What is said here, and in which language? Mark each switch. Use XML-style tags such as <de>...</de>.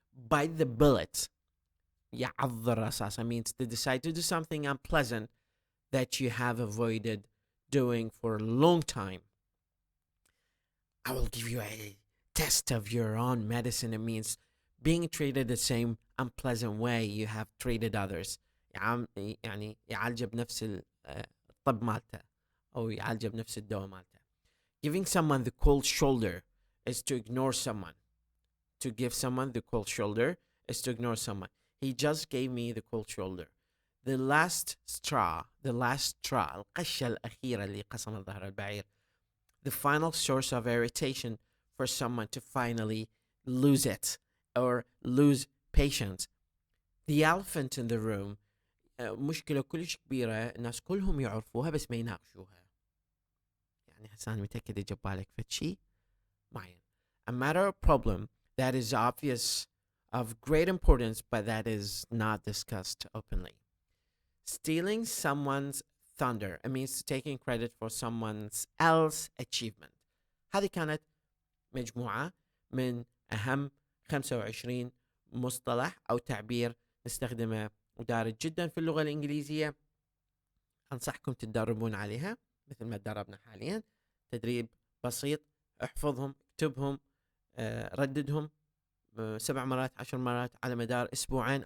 <en>Bite the bullet.</en> <ar>يعض الرصاص</ar> <en>means to decide to do something unpleasant that you have avoided doing for a long time. I will give you a test of your own medicine. It means being treated the same unpleasant way you have treated others.</en> <ar>يعني يعالجه بنفس الطب مالته أو يعالجه بنفس الدواء مالته.</ar> <en>Giving someone the cold shoulder is to ignore someone. To give someone the cold shoulder is to ignore someone. He just gave me the cold shoulder. The last straw,</en> <ar>القشة الأخيرة اللي قسم ظهر البعير.</ar> <en>The final source of irritation for someone to finally lose it or lose patience. The elephant in the room.</en> <ar>مشكلة كلش كبيرة الناس كلهم يعرفوها بس ما يناقشوها. يعني هسه أنا متأكد يجي ببالك فشي معين.</ar> <en>A matter of problem that is obvious of great importance but that is not discussed openly. Stealing someone's thunder. It means taking credit for someone else's achievement.</en> <ar>هذه كانت مجموعة من أهم 25 مصطلح أو تعبير نستخدمه ودارج جدا في اللغة الإنجليزية. أنصحكم تتدربون عليها مثل ما تدربنا حاليا، تدريب بسيط، احفظهم، اكتبهم، رددهم 7 مرات 10 مرات على مدار أسبوعين.</ar>